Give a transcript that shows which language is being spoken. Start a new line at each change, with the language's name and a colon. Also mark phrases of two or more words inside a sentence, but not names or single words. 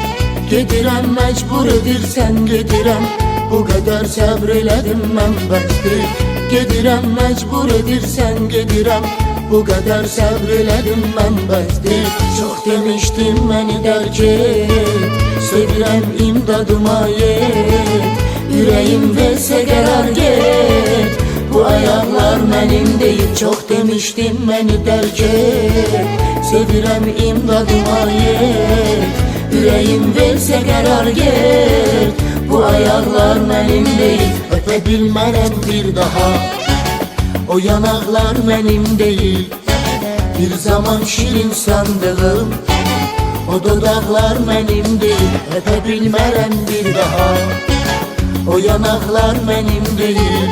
Azerbaijani: Gedirəm məcbur edirsən gedirəm, bu qədər səbr elədim mən bəsdir. Gedirəm məcbur edirsən gedirəm, bu qədər səbr elədim mən bəsdir. Çox demişdim məni dərk et, sevirəm imdadıma yet. Ürəyim versə qərar get,
Turkish: bu ayaklar benim değil. Çok demiştim beni
Azerbaijani: dərk et, sevirəm imdadıma yet. Yüreğim versə qərar get,
Turkish: bu ayaklar benim değil.
Azerbaijani: Öpe bilmərəm bir daha,
Turkish: o yanaklar benim değil. Bir zaman şirin sandığım o dudaklar benim değil.
Azerbaijani: Öpe bilmərəm bir daha,
Turkish: o yanaklar benim değil.